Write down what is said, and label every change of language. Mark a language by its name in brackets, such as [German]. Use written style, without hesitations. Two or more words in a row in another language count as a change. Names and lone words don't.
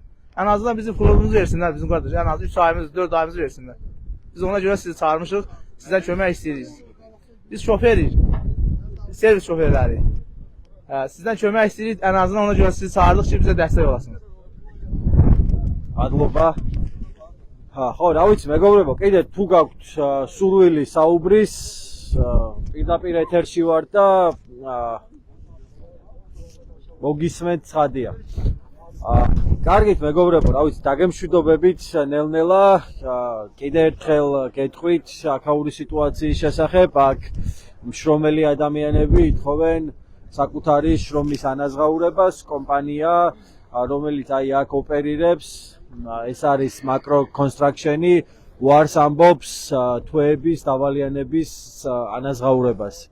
[Azerbaijani] Ən azından bizim pulumuzu versinlər, bizim qardaş. Ən azı 3 ayımız, 4 ayımızı versinlər. Biz ona görə sizi çağırmışıq, sizdən kömək istəyirik. Biz şoferik, servis şoferləriyik. Sizdən kömək istəyirik, ən azından ona görə sizi çağırdıq ki, bizə dəstək olasınız. [Georgian] Adloba. ხო, რა ვიცი, მეგობრებო, კიდე თუ გაქვთ სურვილი საუბრის, პირდაპირ ეთერში ვარ და მოგისმენთ ცხადია. კარგით მეგობრებო, რა ვიცი, დაგემშვიდობებით ნელ-ნელა, კიდე ერთხელ გეტყვით აქაური სიტუაციის შესახებ, აქ მშრომელი ადამიანები ითხოვენ საკუთარი შრომის ანაზღაურებას, კომპანია, რომელიც აი აქ ოპერირებს, ეს არის Macro Construction-ი, უარს ამბობს თვეების, დავალიანების ანაზღაურებას.